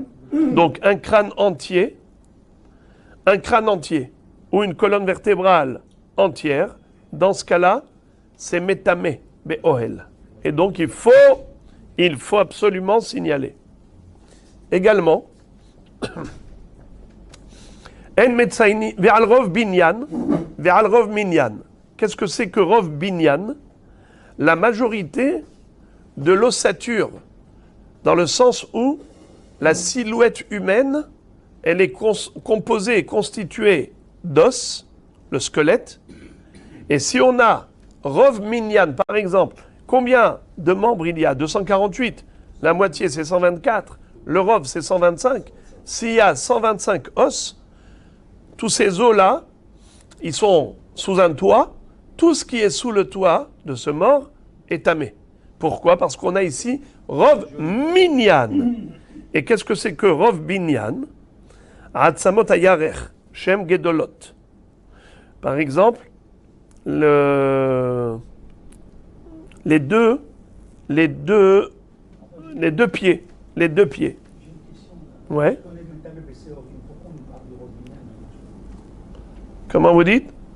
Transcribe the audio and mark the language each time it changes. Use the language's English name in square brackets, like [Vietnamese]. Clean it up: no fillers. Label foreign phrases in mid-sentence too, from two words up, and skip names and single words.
[French] Donc un crâne entier ou une colonne vertébrale entière. Dans ce cas-là, c'est [Hebrew] מטמא באוהל. [French] Et donc il faut absolument signaler. Également, en [Hebrew] מציני ועל רוב בנין ועל רוב מנין. [French] Qu'est-ce que c'est que [Hebrew] רוב בנין? [French] La majorité de l'ossature, dans le sens où la silhouette humaine, elle est composée et constituée d'os, le squelette. Et si on a [Hebrew] רוב מנין, [French] par exemple, combien de membres il y a? 248. La moitié, c'est 124. Le rov, c'est 125. S'il y a 125 os, tous ces os-là, ils sont sous un toit. Tout ce qui est sous le toit de ce mort est tamé. Pourquoi? Parce qu'on a ici [Hebrew] רוב מנין. [French] Et qu'est-ce que c'est que [Hebrew] רוב בנין? עצמות הירך שם גדולות. [French] Par exemple, les deux pieds. Ouais. Comment vous dites?